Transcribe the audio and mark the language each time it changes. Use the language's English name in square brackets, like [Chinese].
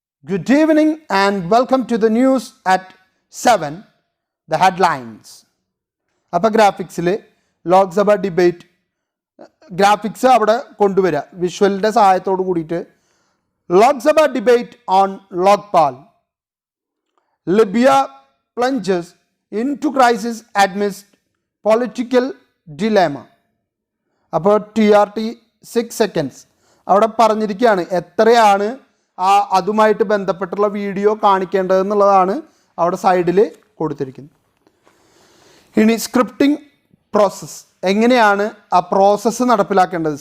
[English] Good evening and welcome to the news at 7, the headlines. [Malayalam] അപ്പോൾ ഗ്രാഫിക്സിൽ Lok Sabha debate graphics അവിടെ കൊണ്ടുവരിക വിഷ്വലിൻ്റെ സഹായത്തോട് കൂടിയിട്ട്. [English] Lok Sabha debate on Lokpal. Libya plunges into crisis amidst political dilemma. [Malayalam] അപ്പോൾ TRT 6 seconds അവിടെ പറഞ്ഞിരിക്കുകയാണ് എത്രയാണ് അതുമായിട്ട് ബന്ധപ്പെട്ടുള്ള വീഡിയോ കാണിക്കേണ്ടതെന്നുള്ളതാണ് അവിടെ സൈഡിൽ കൊടുത്തിരിക്കുന്നത്. ഇനി സ്ക്രിപ്റ്റിംഗ് പ്രോസസ്സ്, എങ്ങനെയാണ് ആ പ്രോസസ്സ് നടപ്പിലാക്കേണ്ടത്.